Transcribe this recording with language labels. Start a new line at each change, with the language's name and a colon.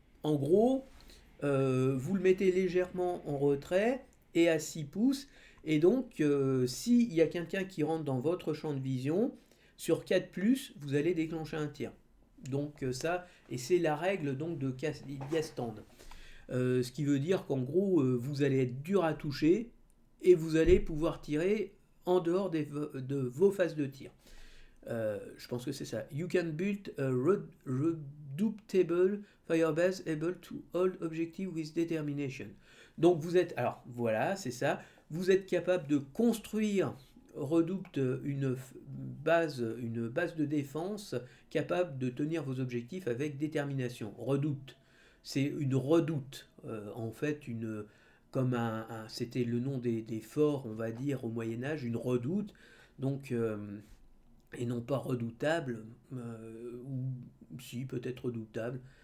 French: En gros, vous le mettez légèrement en retrait et à 6 pouces, et donc s'il y a quelqu'un qui rentre dans votre champ de vision, sur 4+, vous allez déclencher un tir. Donc ça, et c'est la règle donc de Stand. Ce qui veut dire qu'en gros, vous allez être dur à toucher et vous allez pouvoir tirer en dehors de vos phases de tir. Je pense que c'est ça.
English: You can build a redoubtable firebase able to hold objective with determination.
French: Donc vous êtes, alors voilà, c'est ça. Vous êtes capable de construire Redoute une base de défense capable de tenir vos objectifs avec détermination. Redoute, c'est une redoute, en fait, comme c'était le nom des forts, on va dire, au Moyen-Âge, une redoute, donc, et non pas redoutable, ou si, peut-être redoutable.